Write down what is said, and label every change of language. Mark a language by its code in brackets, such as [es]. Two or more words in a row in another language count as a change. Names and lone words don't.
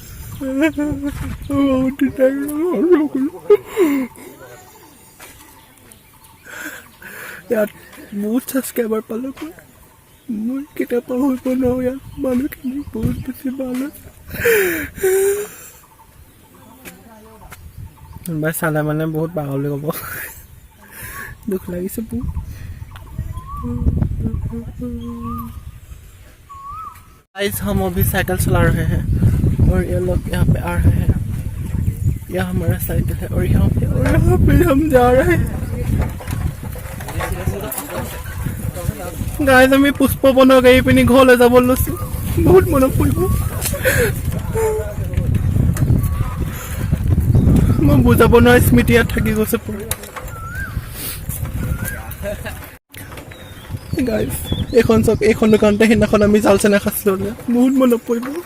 [as] ইয়াত বহুত ছাবস্ক্ৰাইবাৰ পালোঁ মই কেতিয়াবা পাহৰিব নোৱাৰোঁ ইয়াত মানুহখিনি বহুত বেছি ভাল কোনোবাই চালে মানে বহুত পাগল ক'ব [hi] दुख लगी सब गाइस हम अभी साइकिल चला रहे हैं और ये लोग यहाँ पे आ रहे हैं यह हमारा साइकिल है और यहाँ पे हम जा रहे हैं गाइस [as] আমি পুষ্প বনৰ গাড়ী পিনি ঘৰলৈ যাব লৈছোঁ বহুত মনত পৰিব মই বুজাব নোৱাৰা স্মৃতি ইয়াত থাকি গৈছে পুৰা গাইজ এইখন চব এইখন দোকানতে সেইদিনাখন আমি জাল চেনা খাইছিলোঁ বহুত মনত পৰিব